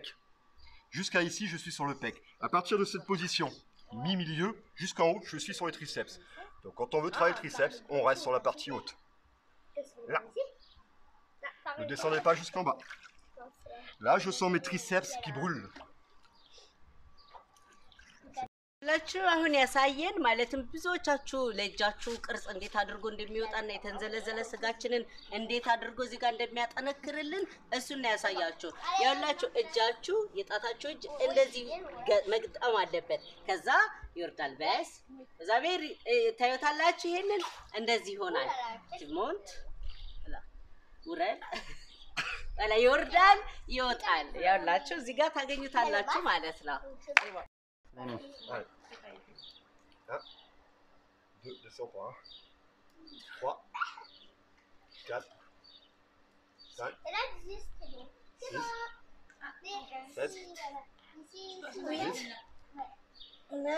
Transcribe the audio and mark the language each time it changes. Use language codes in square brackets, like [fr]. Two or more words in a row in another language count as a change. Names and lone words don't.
[fr] Jusqu'à ici, je suis sur le pec. À partir de cette position, mi-milieu, jusqu'en haut, je suis sur les triceps. Donc quand on veut travailler le triceps, on reste sur la partie haute. Là. Ne descendez pas jusqu'en bas. Là, je sens mes triceps qui brûlent. [am] ላችሁ አሁን ያሳየን ማለትም ብዙዎቻችሁ ለእጃችሁ ቅርጽ እንዴት አድርጎ እንደሚወጣና የተንዘለዘለ ስጋችንን እንዴት አድርጎ እዚህ ጋር እንደሚያጠነክርልን እሱን ነው ያሳያችሁ። ያላችሁ እጃችሁ የጣታችሁ እጅ እንደዚህ መግጠም አለበት። ከዛ ይወርዳል በስ እዛ ቤሪ ታዩታላችሁ። ይሄንን እንደዚህ ይሆናል። ሞንት ውረድ ወላ ይወርዳል ይወጣል። ያላችሁ እዚህ ጋር ታገኙታላችሁ ማለት ነው። [fr] Allez. 1, 2, descends pas. 3, 4, 5, Et là, 10, c'est bon. 6, Mais 7, ici, 8, 9.